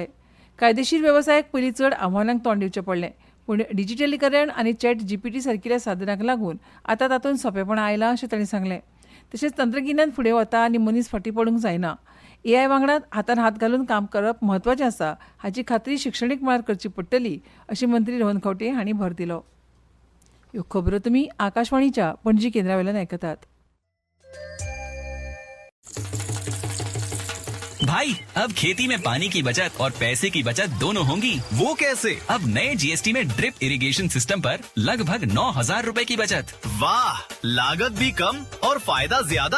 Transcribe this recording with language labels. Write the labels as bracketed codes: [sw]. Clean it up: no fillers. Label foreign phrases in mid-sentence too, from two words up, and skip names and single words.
[kok] कायदेशीर वेवसायाक पयलीं चड आव्हानांक तोंड दिवचें पडलें, पूण डिजिटलीकरण आनी ChatGPT सारकिल्या साधनांक लागून आतां तातूंत सोंपेपणां आयलां अशें तांणी सांगलें. तशेंच तंत्रगिन्यान फुडें वता आनी मनीस फाटीं पडूंक जायना. AI वांगडा हातान हात घालून काम करप म्हत्वाचें आसा हाची खात्री शिक्षणीक मळार करची पडटली अशी मंत्री रोहन खंवटे हांणी भर दिलो. ह्यो खबरो तुमी आकाशवाणीच्या पणजी केंद्रावेल्यान आयकतात. [hi] भाई अब खेती में पानी की बचत और पैसे की बचत दोनों होंगी। वो कैसे? अब नए GST में [en] drip irrigation system [hi] पर लगभग 9,000 रुपए की बचत। वाह, लागत भी कम और फायदा ज्यादा।